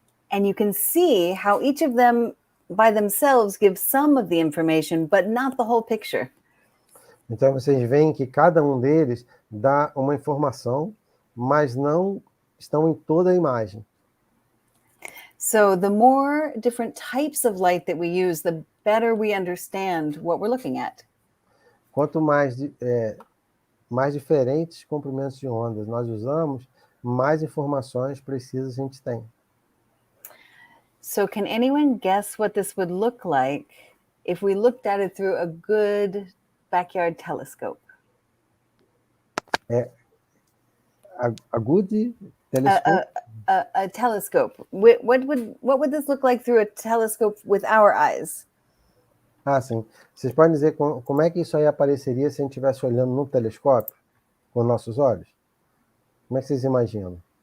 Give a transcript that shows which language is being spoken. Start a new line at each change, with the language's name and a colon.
English: And you can see how each of them by themselves give some of the information, but not the whole picture.
Portuguese: Então, vocês veem que cada um deles dá uma informação, mas não estão em toda a imagem.
English: So the more different types of light that we use, the better we understand what we're looking at.
Portuguese: Quanto mais diferentes comprimentos de ondas nós usamos, mais informações precisas a gente tem.
English: So can anyone guess what this would look like if we looked at it through a good backyard telescope? A good telescope? A telescope. What would this look like through a telescope with our eyes?
Portuguese: Ah, sim. Vocês podem dizer como é que isso aí apareceria se a gente estivesse olhando no telescópio com nossos olhos? Como é que vocês imaginam?